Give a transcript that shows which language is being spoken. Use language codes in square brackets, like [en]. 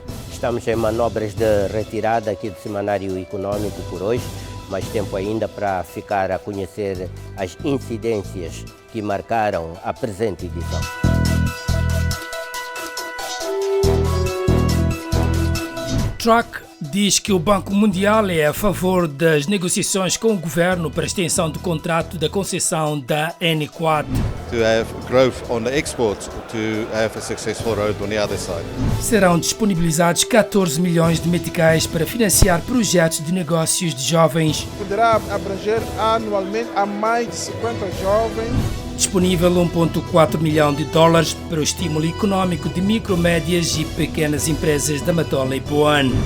[pt] Estamos em manobras de retirada aqui do Semanário Econômico por hoje, mais tempo ainda para ficar a conhecer as incidências que marcaram a presente edição. Truck diz que o Banco Mundial é a favor das negociações com o governo para a extensão do contrato da concessão da N4. [en] To have growth on the exports, to have a successful road on the other side. [pt] Serão disponibilizados 14 milhões de meticais para financiar projetos de negócios de jovens. Poderá abranger anualmente a mais de 50 jovens. Disponível $1,4 milhão para o estímulo econômico de micro, médias e pequenas empresas da Matola e Poane.